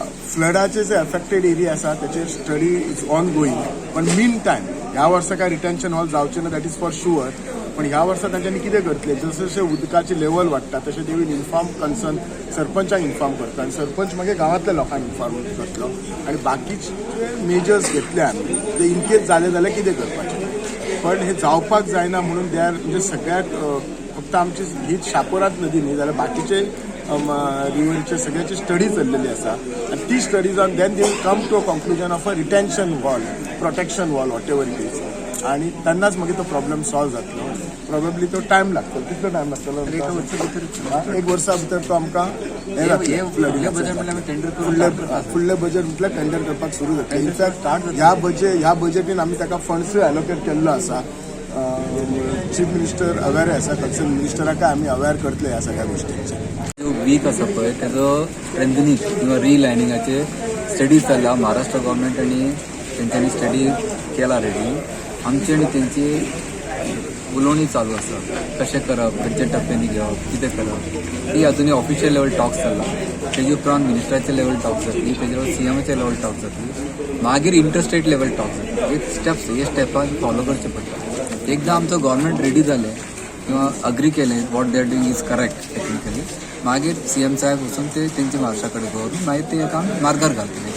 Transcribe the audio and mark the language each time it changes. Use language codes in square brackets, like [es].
[kok] फ्लडाचे जे affected area आसा त्याचे स्टडी इज ऑन गोईंग. पण मीन टायम ह्या वर्सा काय रिटेन्शन हॉल जावचे ना [en] That is for sure. [kok] पण ह्या वर्सा तांच्यांनी कितें करतले जसे जसे उदकाची लेवल वाडटा तशें [en] they will inform concern [kok] सरपंचाक इन्फॉर्म करता आनी सरपंच मागीर गांवांतल्या लोकांक इन्फॉर्म करतलो आनी बाकीचे मेजर्स घेतले आमी ते इन केस जाले जाल्यार कितें करपाचें. पण हे जावपाक जायना म्हणून दे आर म्हणजे सगळ्याक फक्त आमची हीच शापोरात नदी न्ही जाल्यार बाकीचे रिव्हरचे सगळ्याची स्टडी चल्लेली आसा आनी ती studies on then [en] they will come to a conclusion of a retention wall protection wall whatever it is [kok] आणि तेन्नाच मागीर तो प्रॉब्लेम सॉल्व जातलो. प्रोबेबली तो टायम लागतलो. कितलो टायम लागतलो? 1 वर्सा भितर तो आमकां हे जातलें. फुडले बजेट म्हटल्यार टेंडर करपाक सुरू जातलें. इनफॅक्ट ह्या बजेटीन आमी ताका फंड्सूय एलोकेट केल्लो आसा. चीफ मिनिस्टर अवेर आसा. कन्सर्न मिनिस्टराकाय आमी अवेर करतले ह्या सगळ्या गोष्टींचे. जो वीक आसा पळय तेजो स्ट्रेंथनिंग किंवा रिलायनिंगाचे स्टडीज चल्ला. महाराष्ट्र गव्हर्मेंटांनी तेंच्यांनी स्टडी केला रेडी. आमची आनी तेंची उलोवणी चालू आसा कशें करप खंयच्या टप्प्यांनी घेवप कितें करप. ती अजुनूय ऑफिशियल लेवल टॉक्स चल्ला. तेजे उपरांत मिनिस्टराचे लेवल टॉक्स जातली. तेजे सीएमाचे लेवल टॉक्स जातली. मागीर इंटरस्टेट लेवल टॉक्स जातली. हे स्टेपान फॉलो करचे पडटा. एकदां आमचो गव्हर्मेंट रेडी जालें किंवा अग्री केलें [en] what they are doing is correct technically [kok] मागीर सीएम साहेब वचून ते तेंचे म्हापशा कडेन दवरून मागीर ते काम मार्गार घालतले.